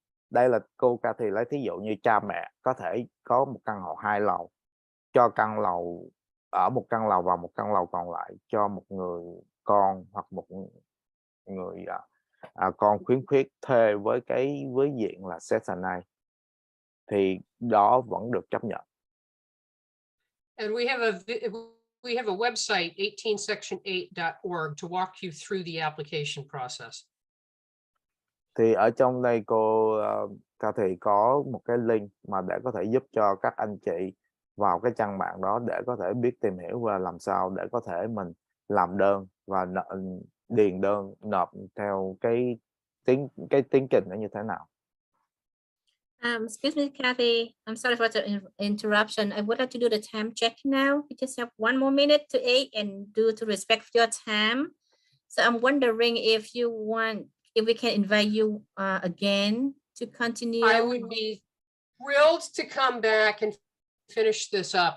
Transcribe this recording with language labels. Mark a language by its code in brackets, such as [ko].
[vi] Đây là cô Cathy lấy thí dụ như cha mẹ có thể có một căn hộ 2 lầu, cho căn lầu ở một căn lầu và một căn lầu còn lại cho một người con hoặc một người con khiếm khuyết thuê với diện là Section A, thì đó vẫn được chấp nhận. [en] And we have a website 18section8.org to walk you through the application process. [vi] Thì ở trong đây cô Cathy có một cái link mà để có thể giúp cho các anh chị vào cái trang mạng đó để có thể biết tìm hiểu và làm sao để có thể mình làm đơn và điền đơn nộp theo cái tiến trình nó như thế nào. [en] Excuse me, Kathy. I'm sorry for the interruption. I would like to do the time check now. We just have 1 more minute to 8 and due to respect your time. So I'm wondering if we can invite you again to continue. I would be thrilled to come back and finish this up.